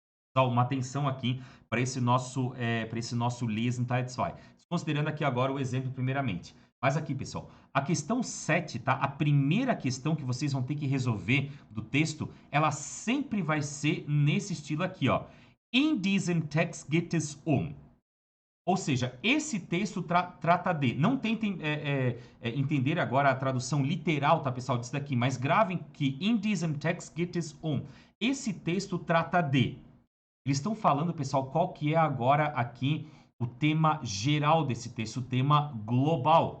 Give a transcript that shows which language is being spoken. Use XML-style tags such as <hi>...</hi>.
<pt>Então, uma atenção aqui para esse nosso Lesen Teil 2. Considerando aqui agora o exemplo primeiramente. Mas aqui, pessoal, a questão 7, tá? A primeira questão que vocês vão ter que resolver do texto, ela sempre vai ser nesse estilo aqui, ó.</pt> <de>In diesem Text geht es um.</de> <pt>Ou seja, esse texto trata de... Não tentem entender agora a tradução literal, tá, pessoal, disso daqui, mas gravem que</pt> <de>in diesem Text geht es um.</de> <pt>Esse texto trata de... Eles estão falando, pessoal, qual que é agora aqui o tema geral desse texto, o tema global.</pt>